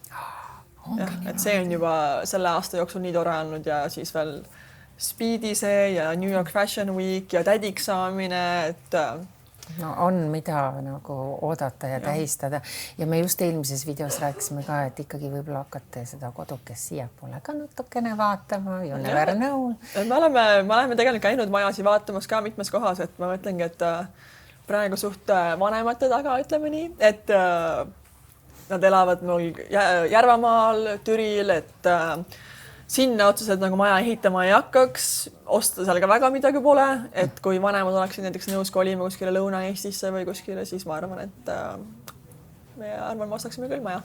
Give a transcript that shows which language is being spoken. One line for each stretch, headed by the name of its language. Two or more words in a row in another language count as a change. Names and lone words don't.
Estonian: Jah, et see on juba selle aasta jooksul nii tore olnud ja siis veel Speedi see ja New York Fashion Week ja tädiks saamine, et no on mida nagu oodata ja tähistada ja me just eelmises videos rääkisime ka, et ikkagi võib-olla hakkate seda kodukest siiapoole ka natukene vaatama,
English: you never know.
Estonian: Me oleme tegelikult käinud majasid vaatamas ka mitmes kohas, et ma mõtlengi, et praegu suht vanemate taga, ütleme nii, et nad elavad mul Järvamaal, Türil, et sinna otseselt nagu maja ehitama ei hakkaks, osta seal ka väga midagi pole, et kui vanemad oleksid näiteks nõus kolima kuskile Lõuna-Eestisse või kuskile, siis ma arvan, et me ostaksime küll maja.